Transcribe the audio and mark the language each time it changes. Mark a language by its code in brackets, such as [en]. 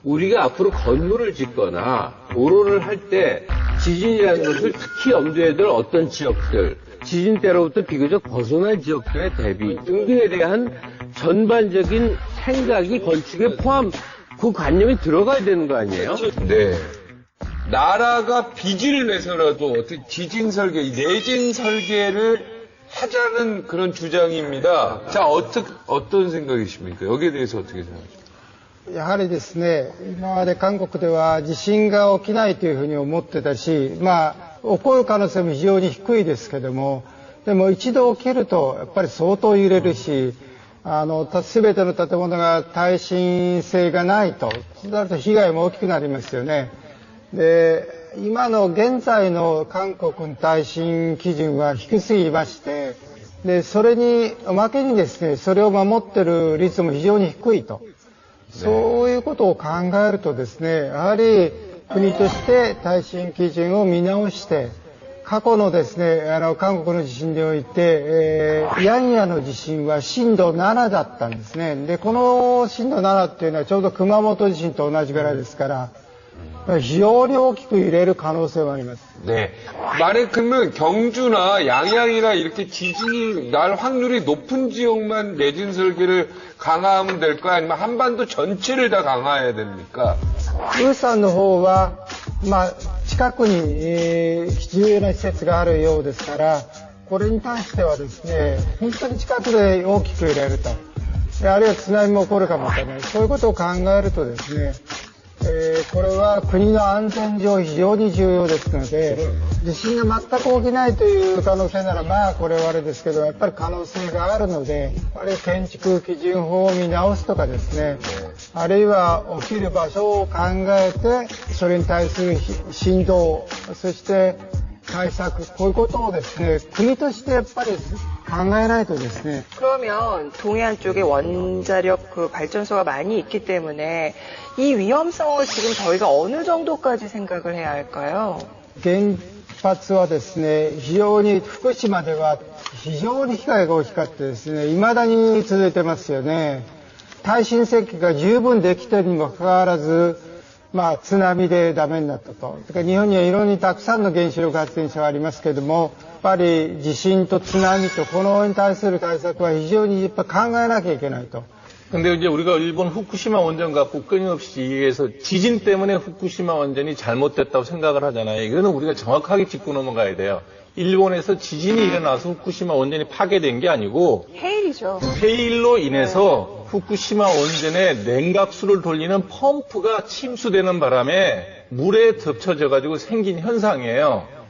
[ko] 우리가 앞으로 건물을 짓거나 도로를 할 때 지진이라는 것을 특히 염두에 둘 어떤 지역들, 지진 때로부터 비교적 벗어난 지역들의 대비 등등에 대한 전반적인 생각이 건축에 포함, 그 관념이 들어가야 되는 거 아니에요? 네. 나라가 빚을 내서라도 어떻게 지진 설계, 내진 설계를 하자는 그런 주장입니다. 자, 어떤 생각이십니까? 여기에 대해서 어떻게 생각하십니까? [ja] やはりですね、今まで韓国では地震が起きないというふうに思ってたし、まあ、起こる可能性も非常に低いですけども、でも一度起きると、やっぱり相当揺れるし、すべての建物が耐震性がないと、そうなると被害も大きくなりますよね。で、今の現在の韓国の耐震基準は低すぎまして、で、それに、おまけにですね、それを守っている率も非常に低いと。そういうことを考えるとですね、やはり国として耐震基準を見直して、過去のですね、韓国の地震において、ヤンヤの地震は震度7だったんですね。で、この震度7っていうのはちょうど熊本地震と同じぐらいですから、非常に大きく揺れる可能性もあります。 [ko] 네. 만약 그러면 경주나 양양이나 이렇게 지진이 날 확률이 높은 지역만 내진 설계를 강화하면 될까요? 아니면 한반도 전체를 다 강화해야 됩니까? [ja] 釜山の方は、まあ、近くに、重要な施設があるようですから、これに対してはですね、本当に近くで大きく揺れると。あるいは津波も起こるかもしれない。そういうことを考えるとですね、これは国の安全上非常に重要ですので、地震が全く起きないという可能性ならまあこれはあれですけど、やっぱり可能性があるので、あるいは建築基準法を見直すとかですね、あるいは起きる場所を考えて、それに対する振動、そして対策、こういうことをですね、国としてやっぱり考えないとですね。 [ko] 그러면 동해안 쪽에 원자력 그 발전소가 많이 있기 때문에 이 위험성을 지금 저희가 어느 정도까지 생각을 해야 할까요? [ja] 原発はですね、非常に福島では非常に被害が大きかったですね、未だに続いてますよね。耐震設計が十分できているにもかかわらず、まあ津波でダメになったと。だから日本にはいろんなたくさんの原子力発電所がありますけれども、やっぱり地震と津波とこのに対する対策は非常にやっぱ考えなきゃいけないと。 [ko] 근데 이제 우리가 일본 후쿠시마 원전 갖고 끊임없이 얘기해서 지진 때문에 후쿠시마 원전이 잘못됐다고 생각을 하잖아요. 이거는 우리가 정확하게 짚고 넘어가야 돼요. 일본에서 지진이 일어나서 후쿠시마 원전이 파괴된 게 아니고 해일이죠. 해일로 인해서 후쿠시마 원전의 냉각수를 돌리는 펌프가 침수되는 바람에 물에 덮쳐져 가지고 생긴 현상이에요.